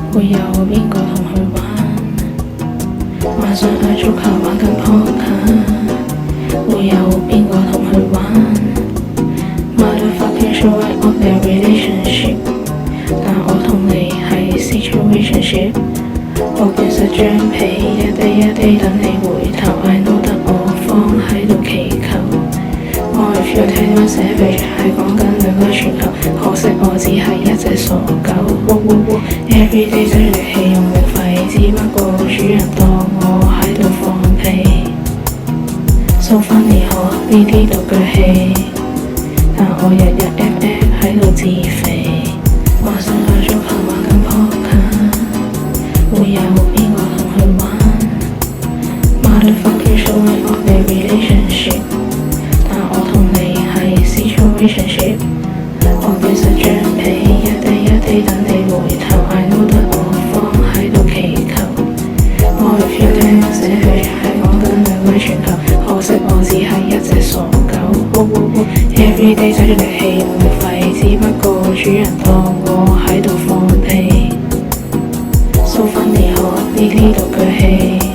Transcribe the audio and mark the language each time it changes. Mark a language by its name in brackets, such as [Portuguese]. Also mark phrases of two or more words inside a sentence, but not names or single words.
[Cantonese] 有邊個同佢玩？晚上嗌足球玩緊撲克，會有邊個同佢玩 ？ [English] Motherfucking show of their relationship， [Cantonese] 但我同你係 situationship。我其實張被一地一地等你回頭 ， [English] I know [Cantonese] 得我放喺度祈求。我 [English] if you take my savage [Cantonese] 係講緊兩個全球，可惜我只係一隻傻狗。Everyday 使力氣用力吠，只不過主人當我喺度放屁。 [English] So funny [Cantonese] 可呢啲獨腳戲，但我日日 FF 喺度自肥。晚上嗌足球玩緊撲克，會有邊個同佢玩 ？ [English] Motherfucking showing off their relationship， [Cantonese] 但我同你係 situationship。我其實張被一地一地等你回頭 ， [English] I know [Cantonese] 得我放喺度祈求。我 [English] if you take my savage [Cantonese] 係講緊兩個全球，可惜我只係一隻傻狗。Everyday 使住力氣用力吠，只不過主人當我喺度放屁。 [English] So funny [Cantonese] 可呢啲獨腳戲。